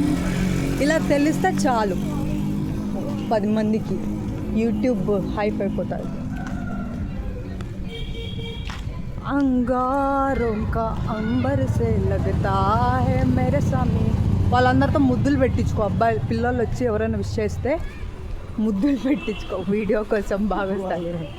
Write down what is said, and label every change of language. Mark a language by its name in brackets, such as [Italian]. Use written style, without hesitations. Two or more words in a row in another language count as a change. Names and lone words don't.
[Telugu] ఇలా తెలిస్తే చాలు 10 మందికి, యూట్యూబ్ హైప్ అయిపోతుంది. [Hindi] अंगारम का अंबर से लगता है मेरे सामी. [Telugu] వాళ్ళందరితో ముద్దులు పెట్టించుకో. అబ్బాయి పిల్లలు వచ్చి ఎవరైనా విష్ చేస్తే ముద్దులు పెట్టించుకో, వీడియో కోసం బాగా వస్తాయి.